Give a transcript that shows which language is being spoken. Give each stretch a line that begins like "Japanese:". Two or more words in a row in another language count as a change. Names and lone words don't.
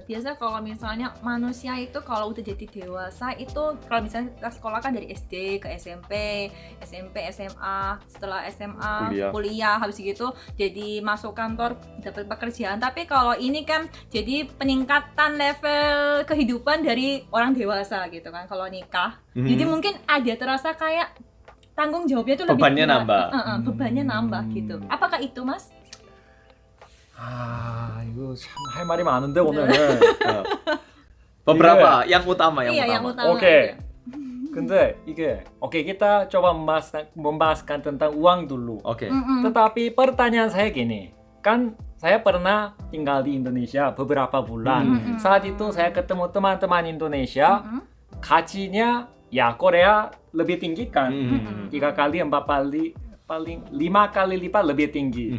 Indonesian: Biasa kalau misalnya manusia itu kalau udah jadi dewasa itu, kalau misalnya kita sekolah kan dari SD ke SMP, SMA, setelah SMA kuliah, habis gitu jadi masuk kantor dapat pekerjaan. Tapi kalau ini kan jadi peningkatan level kehidupan dari orang dewasa gitu kan kalau nikah. Jadi mungkin ada terasa kayak tanggung jawabnya tuh lebih bebannya berat. nambah. Bebannya nambah gitu. Apakah itu, Mas?
Korean: 이거 참 할 말이 많은데 오늘.
Indonesian: Beberapa yang utama. Iya, yang utama. Oke.
Korean: 근데 이게
Indonesian: oke kita coba membahaskan tentang uang dulu. Oke. Tetapi pertanyaan saya gini, kan saya pernah tinggal di Indonesia beberapa bulan. Saat itu saya ketemu teman-teman Indonesia, gajinya ya Korea lebih tinggi kan, 3 kali, 4 kali, paling 5 kali lipat lebih tinggi.